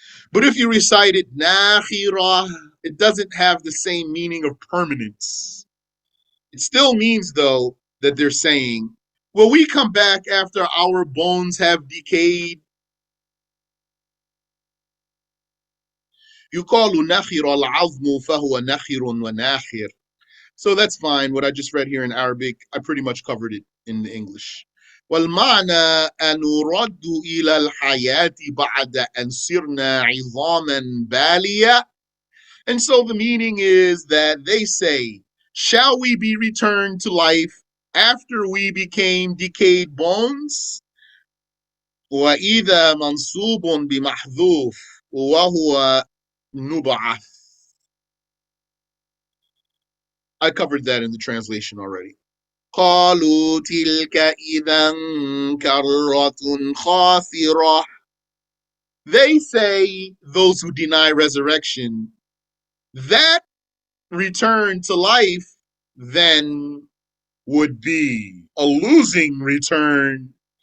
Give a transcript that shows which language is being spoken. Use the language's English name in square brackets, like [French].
[English] But if you recite it nakhira, it doesn't have the same meaning of permanence. It still means, though, that they're saying, will we come back after our bones have decayed? [Arabic] يقال نخر العظم فهو نخر وناخر. [English] So that's fine. What I just read here in Arabic, I pretty much covered it in the English. [Arabic] والمعنى أن نرد إلى الحياة بعد أن صرنا عظاما بالية. [English] And so the meaning is that they say, shall we be returned to life after we became decayed bones? [Arabic] وإذا منصوب بمحذوف وهو نبعث. [English] I covered that in the translation already. [Arabic] قالوا تلك إذا كرة خاسرة. [English] They say, those who deny resurrection, that return to life then would be a losing return.